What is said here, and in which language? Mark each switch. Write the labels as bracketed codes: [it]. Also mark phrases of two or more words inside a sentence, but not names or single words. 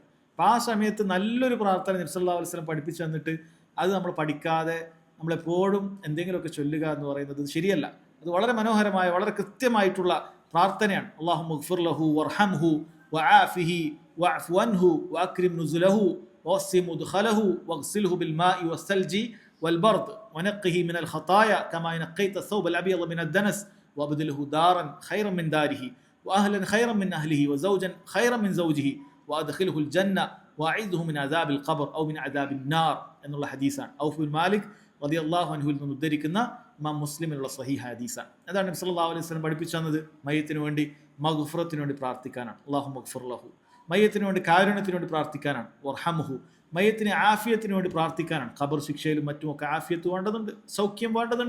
[ml] അപ്പം ആ സമയത്ത് നല്ലൊരു പ്രാർത്ഥന നബി [ar] صلى الله عليه وسلم [ml] പഠിപ്പിച്ചു തന്നിട്ട് അത് നമ്മൾ പഠിക്കാതെ നമ്മളെപ്പോഴും എന്തെങ്കിലുമൊക്കെ ചൊല്ലുക എന്ന് പറയുന്നത് ശരിയല്ല. അത് വളരെ മനോഹരമായ, വളരെ കൃത്യമായിട്ടുള്ള പ്രാർത്ഥനയാണ്. [ar] اللهم اغفر له وارحمه وعافه واعف عنه وأكرم نزله ووسع مدخله واغسله بالماء والثلج والبرد ونقه من الخطايا كما نقيت الثوب الابيض من الدنس وابدله دارا خيرا من داره واهلا خيرا من اهله وزوجا خيرا من زوجه وادخله الجنه واعذه من عذاب القبر او من عذاب النار [ml] എന്നുള്ള ഹദീസാണ്. ഔഫ് ബിൻ മാലിക് [ar] رضي الله عنه [ml] നിന്ന് ഉദ്ധരിക്കുന്ന ഇമാം മുസ്ലിമിലുള്ള സ്വഹീഹ ഹദീസാണ്. അതാണ് നബി [ar] صلى الله عليه وسلم [ml] പഠിപ്പിച്ചു തന്നത്. മയ്യത്തിന് വേണ്ടി മഗ്ഫിറത്തിന് വേണ്ടി പ്രാർത്ഥിക്കാനാണ്. [ar] اللهم اغفر له. [ml] മയ്യത്തിന് വേണ്ടി കാരുണ്യത്തിന് വേണ്ടി പ്രാർത്ഥിക്കാനാണ്. [ar] വർഹംഹു. [ml] മയ്യത്തിന് ആഫിയത്തിന് വേണ്ടി പ്രാർത്ഥിക്കാനാണ്. ഖബർ ശിക്ഷയിലും മറ്റുമൊക്കെ ആഫിയത്ത് വേണ്ടതുണ്ട്, സൗഖ്യം വേണ്ടതുണ്ട്.